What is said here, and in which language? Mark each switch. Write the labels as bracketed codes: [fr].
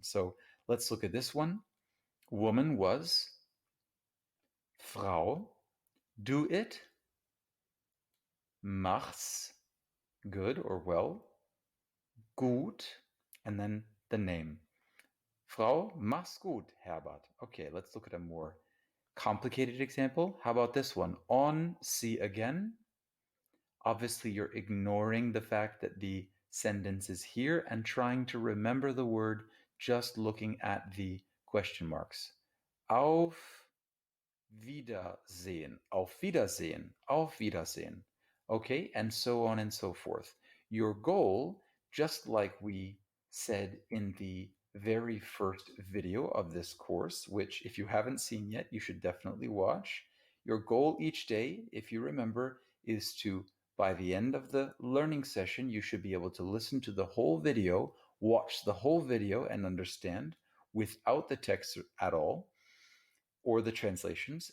[en] So let's look at this one. Woman was, Frau, do it, mach's, good or well, gut, and then the name. [de] Frau, mach's gut, Herbert. [en] Okay, let's look at a more Complicated example, how about this one? On, see again. Obviously, you're ignoring the fact that the sentence is here and trying to remember the word just looking at the question marks. [de] Auf Wiedersehen, Auf Wiedersehen, Auf Wiedersehen. [en] Okay, and so on and so forth. Your goal, just like we said in the very first video of this course, which if you haven't seen yet, you should definitely watch. Your goal each day, if you remember, is to, by the end of the learning session, you should be able to listen to the whole video, watch the whole video and understand without the text at all, or the translations.